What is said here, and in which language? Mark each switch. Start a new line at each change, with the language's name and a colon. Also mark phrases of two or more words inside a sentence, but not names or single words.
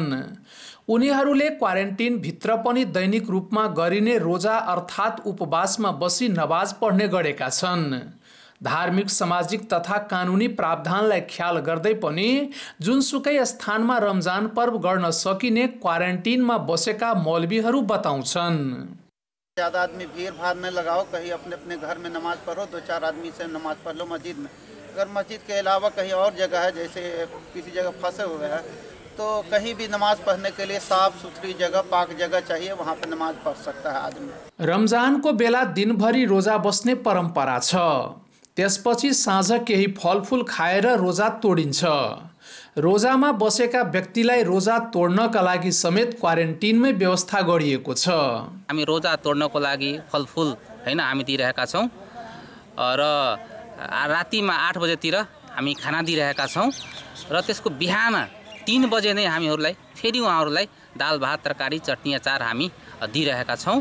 Nepali: उनीहरूले क्वारेन्टिन भित्र पनि दैनिक रूपमा गरिने रोजा अर्थात् उपवासमा बसी नमाज पढ्ने गरेका छन्। धार्मिक, सामाजिक तथा कानुनी प्रावधानलाई ख्याल गर्दै पनि जुनसुकै स्थानमा रमजान पर्व गर्न सकिने क्वारेन्टिनमा बसेका मौलवीहरू बताउँछन्।
Hindi: ज़्यादा आदमी भीड़ भाड़ में लगाओ, कहीं अपने अपने घर में नमाज पढ़ो, 2-4 आदमी से नमाज पढ़ लो मस्जिद में। अगर मस्जिद के अलावा कहीं और जगह है, जैसे किसी जगह फंसे हुए हैं, तो कहीं भी नमाज पढ़ने के लिए साफ सुथरी जगह, पाक जगह चाहिए, वहाँ पे नमाज पढ़ सकता है आदमी।
Nepali: रमजानको बेला दिनभरि रोजा बस्ने परम्परा छ। त्यसपछि साँझ केही फलफुल खाएर रोजा तोडिन्छ। रोजामा बसेका व्यक्तिलाई रोजा तोड्नका लागि समेत क्वारेन्टिनमै व्यवस्था गरिएको छ। हामी रोजा तोड्नको लागि फलफुल हैन हामी दिइरहेका छौँ र रातिमा 8 बजेतिर हामी खाना दिइरहेका छौँ र त्यसको बिहान 3 बजे नै हामीहरूलाई फेरि उहाँहरूलाई दाल भात तरकारी चटनी अचार हामी दिइरहेका छौँ।